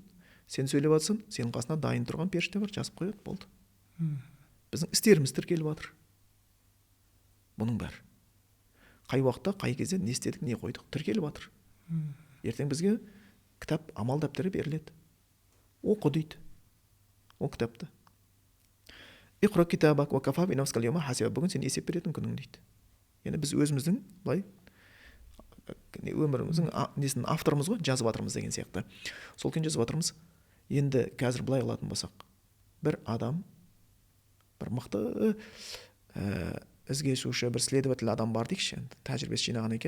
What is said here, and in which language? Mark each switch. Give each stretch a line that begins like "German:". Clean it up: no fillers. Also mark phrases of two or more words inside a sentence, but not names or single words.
Kazakh: Сен сөйлеп жатсың, сенің қасында дайын тұрған періште бар, жазып қояды, болды. Біздің істеріміз тіркеліп жатыр. Бұның бәрі. Қай уақытта, қай кезде не істедік, не қойдық, тіркеліп жатыр. Ертең бізге кітап, амал дәптері беріледі. Оқы дейді. Ол кітапты.
Arabic: اقرأ كتابك وكفى بنفسك اليوم حسيبا.
Kazakh: Бүгін сен есеп беретін күнің дейді. Яғни біз өзіміздің былай өміріміздің несін авторымыз ғой, жазып жатырмыз деген сияқты. Сол күйін жазып жатырмыз. Енді қазір былай қылатын болсақ, бір адам, бір мықты ізгешуші, бір следователь адам бар дейікші, тәжірибесі жинаған екен.